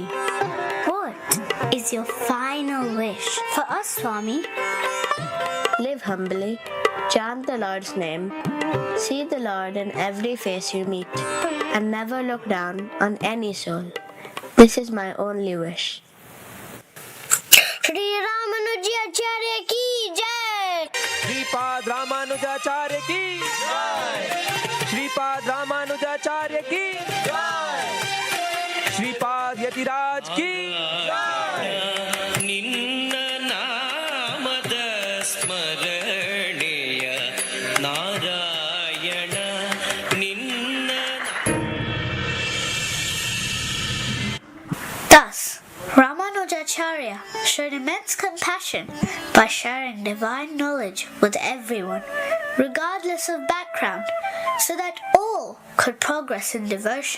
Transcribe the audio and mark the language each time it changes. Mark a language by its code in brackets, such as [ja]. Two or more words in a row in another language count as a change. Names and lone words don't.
[en] What is your final wish for us, Swami? Live humbly, chant the Lord's name, see the Lord in every face you meet. and never look down on any soul. This is my only wish. [hi] श्री रामानुज आचार्य की जय! श्रीपाद रामानुजाचार्य की श्रीपाद रामानुजाचार्य की श्रीपाद यतिराज की [kn] ನಿನ್ನ ನಾಮದ ಸ್ಮರಣೆಯ ನಾರಾಯಣ ನಿನ್ನ [en] Thus, Ramanujacharya showed immense compassion by sharing divine knowledge with everyone, regardless of background, so that all could progress in devotion.